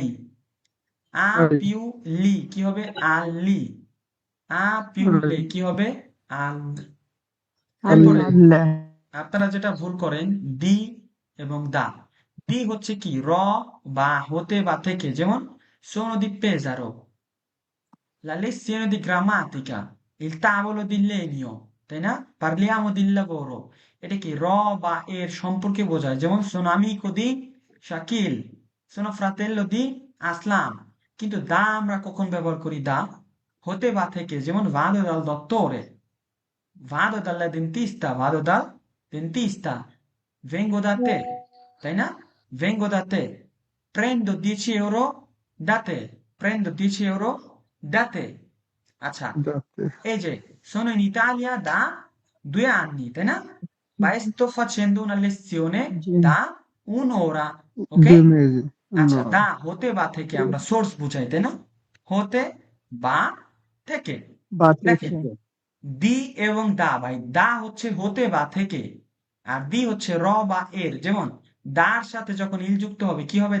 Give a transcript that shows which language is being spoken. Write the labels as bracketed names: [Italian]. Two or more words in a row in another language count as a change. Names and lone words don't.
[Italian] più li [Bangla] কি হবে? আল্লি। [Italian] più le [Bangla] কি হবে? আল। এরপরে আপনারা যেটা ভুল করেন, দি এবং দা। দি হচ্ছে কি? র বা হতে বা থেকে, যেমন [Italian] sono di Pesaro, la lezione di grammatica, il tavolo di legno, [Bangla] তাই না? [Italian] parliamo di lavoro, [Bangla] এটা কি? র বা এর সম্পর্কে বোঝায়, যেমন [Italian] sono amico di Shakil, sono fratello di Aslam। [Bangla] কিন্তু দা আমরা কখন ব্যবহার করি? দা হতে বা থেকে, যেমন [Italian] vado dal dottore, vado dal dentista, vado dal dentista, vengo da te, [Bangla] তাই না? [Italian] vengo da te, prendo 10 euro da te, prendo 10 euro da te। [Bangla] আচ্ছা, এই যে [Italian] sono in Italia da 2 anni, [Bangla] তাই না? [Italian] ma sto facendo una lezione da un'ora, [Bangla] ok? আচ্ছা, দা হতে বা থেকে আমরা সোর্স বুঝাই, তাই না? হতে বা থেকে। দেখেন দি এবং দা, ভাই দা হচ্ছে হতে বা থেকে, আর দি হচ্ছে র বা এর। যেমন দার সাথে যখন ইল যুক্ত হবে কি হবে?